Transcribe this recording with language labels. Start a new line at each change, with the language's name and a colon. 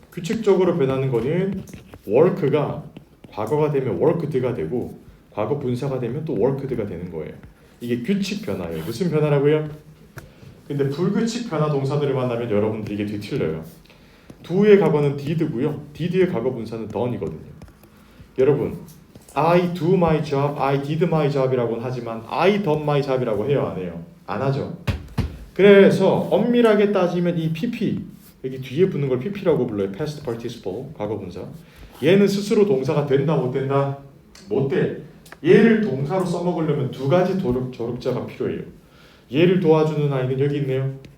Korean: 규칙적으로 변하는 거는 work가 과거가 되면 worked가 되고 과거 분사가 되면 또 worked가 되는 거예요. 이게 규칙 변화예요. 무슨 변화라고요? 근데 불규칙 변화 동사들을 만나면 여러분들 이게 뒤틀려요. do의 과거는 did고요. did의 과거 분사는 done이거든요. 여러분,
English: I do my job, I did my job
Korean: 이라고는 하지만
English: I done my job
Korean: 이라고 해요, 안 해요? 안 하죠. 그래서 엄밀하게 따지면 이 pp, 여기 뒤에 붙는 걸 pp라고 불러요. past participle, 과거 분사. 얘는 스스로 동사가 된다, 못 된다? 못 돼. 얘를 동사로 써먹으려면 2가지 조력자가 필요해요. 얘를 도와주는 아이는 여기 있네요.